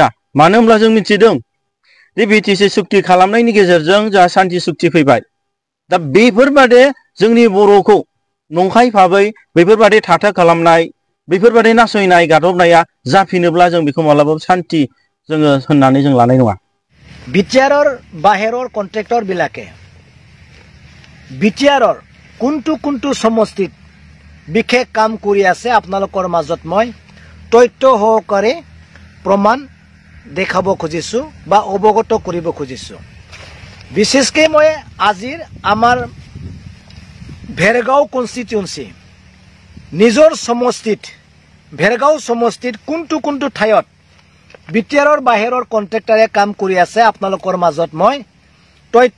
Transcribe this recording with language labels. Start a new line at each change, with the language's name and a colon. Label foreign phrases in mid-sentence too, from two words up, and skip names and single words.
Bodo: मानो होनब्ला जों मिथिदों दि बिटिसि सुक्ति खालामनायनि गेजेरजों जोंहा सान्थि सुक्ति फैबाय। दा बेफोरबादि जोंनि बर'खौ नंखाय भाबै बेफोरबादि थाथा खालामनाय, बेफोरबादि नासयनाय गादबनाया जाफिनोब्ला जों बेखौ मालाबाबो सान्थि जोङो होननानै जों लानाय नङा।
Assamese: বিটিআৰৰ বাহিৰৰ কন্ট্ৰেক্টৰ বিলাকে বিটিআৰৰ কোনটো সমষ্টিত বিশেষ কাম কৰি আছে আপোনালোকৰ মাজত মই তথ্য সহকাৰে প্ৰমাণ দেখাব খুজিছো বা অৱগত কৰিব খুজিছো। বিশেষকৈ মই আজিৰ আমাৰ ভেৰগাঁও কনষ্টিটিউয়েন্সি নিজৰ সমষ্টিত ভেৰগাঁও সমষ্টিত কোনটো ঠাইত বিটিআৰৰ বাহিৰৰ কন্ট্ৰেক্টৰে কাম কৰি আছে আপোনালোকৰ মাজত মই তথ্য